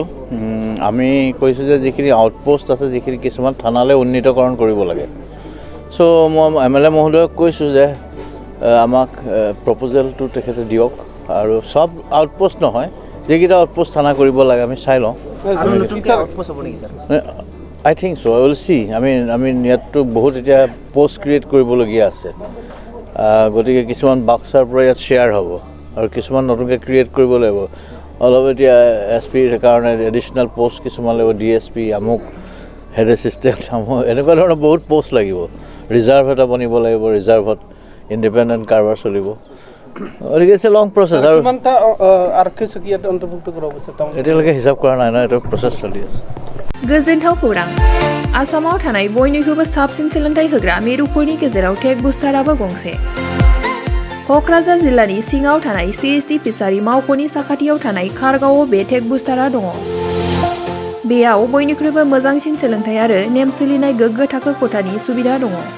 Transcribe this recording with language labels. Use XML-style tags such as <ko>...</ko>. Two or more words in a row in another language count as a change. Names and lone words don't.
<as>আমি কৈছোঁ যে যিখিনি আউটপোষ্ট আছে, যিখিনি কিছুমান থানালৈ উন্নীতকৰণ কৰিব লাগে। চ' মই MLA মহোদয়ক কৈছোঁ যে আমাক প্ৰপ'জেলটো তেখেতে দিয়ক আৰু চব আউটপোষ্ট নহয়, যিকেইটা আউটপোষ্ট থানা কৰিব লাগে আমি চাই লওঁ।</as> <en>I think so. I will see.</en> <as>আমি ইয়াততো বহুত এতিয়া পোষ্ট ক্ৰিয়েট কৰিবলগীয়া আছে। গতিকে কিছুমান বাক্সাৰ পৰা ইয়াত শ্বেয়াৰ হ'ব আৰু কিছুমান নতুনকৈ ক্ৰিয়েট কৰিব লাগিব। অলপ এতিয়া SPৰ কাৰণে এডিশ্যনেল পোষ্ট কিছুমান লাগিব, DSP আমুক, হেড এছিষ্টেণ্ট আমুক, এনেকুৱা ধৰণৰ বহুত পোষ্ট লাগিব। ৰিজাৰ্ভ এটা বনিব লাগিব, ৰিজাৰ্ভত ইণ্ডিপেণ্ডেণ্ট কাৰবাৰ চলিব। গতিকে</as> <en>it's a long process.</en> <as>আৰু এতিয়ালৈকে হিচাপ কৰা নাই নহয়, এইটো প্ৰচেছ চলি আছে।</as> <brx>गोजोनथाव खौरां। आसामाव थानाय बयनिख्रुइबो साबसिन सोलोंथाइ होग्रा मिरुफोरनि गेजेराव टेक बुस्टाराबो गंसे। क'क्राझार जिल्लानि सिङाव थानाय CST फिसारि मावख'नि साखाथियाव थानाय खारगावआव बे टेक बुस्टारा दङ। बेयाव बयनिख्रुइबो मोजांसिन सोलोंथाइ आरो नेम सोलिनाय गोग्गो थाखो खथानि सुबिदा दङ।</brx>